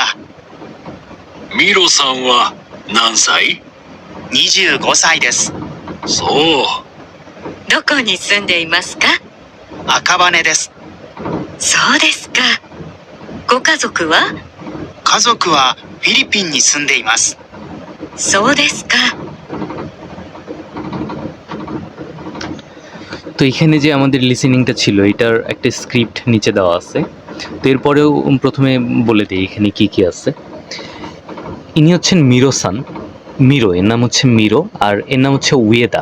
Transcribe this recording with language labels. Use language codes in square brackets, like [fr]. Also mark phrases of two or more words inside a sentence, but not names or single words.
[ja] ミロさんは何歳？25歳です。そう。どこに住んでいますか？赤羽です。そうですか。ご家族は？家族はフィリピンに住んでいます。そうですか。 [bn] তো এখানে যে আমাদের লিসেনিংটা ছিল এটার একটা স্ক্রিপ্ট নিচে দেওয়া আছে। তো এরপরেও প্রথমে বলে দিই এখানে কি কি আছে। ইনি হচ্ছেন মিরো-সান, মিরো এর নাম হচ্ছে মিরো আর এর নাম হচ্ছে উয়েদা।